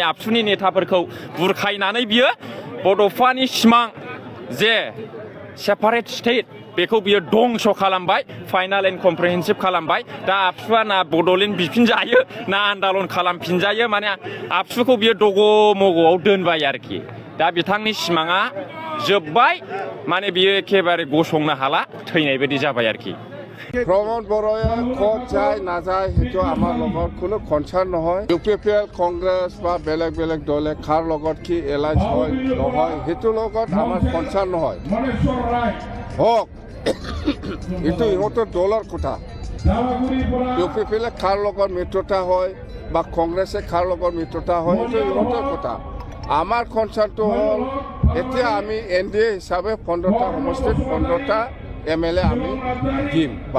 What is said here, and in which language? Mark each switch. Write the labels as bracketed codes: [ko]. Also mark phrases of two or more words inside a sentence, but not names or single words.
[brx] आबसुनि नेताफोरखौ बुरखायनानै बियो बड'फानि सिमां जे [en] separate state [brx] बेखौ बियो दंस' खालामबाय [en] final and comprehensive [brx] खालामबाय दा आबसुआ ना बड'लेण्ड बिफिनजायो ना आन्दालन खालामफिनजायो माने आबसुखौ बियो दग' मग'आव दोनबाय आरोखि दा बिथांनि सिमाङा जोब्बाय माने बियो एखेबारे गसंनो हाला थैनाय बायदि जाबाय आरोखि [as] প্ৰমোদ বড়াই ক'ত যায় নাযায় সেইটো আমাৰ লগত কোনো কনচাৰ্ণ নহয় ইউপিপিএল কংগ্ৰেছ বা বেলেগ বেলেগ দলে কাৰ লগত কি এলাইন্স হয় নহয় সেইটো লগত আমাৰ কনচাৰ্ণ নহয় হওক এইটো ইহঁতৰ দলৰ কথা ইউপিপিএলে কাৰ লগত মিত্ৰতা হয় বা কংগ্ৰেছে কাৰ লগত মিত্ৰতা হয় এইটো ইহঁতৰ কথা আমাৰ কনচাৰ্ণটো হ'ল এতিয়া আমি এনডিএ হিচাপে 15টা সমষ্টিত 15টা এমএলএ আমি দিম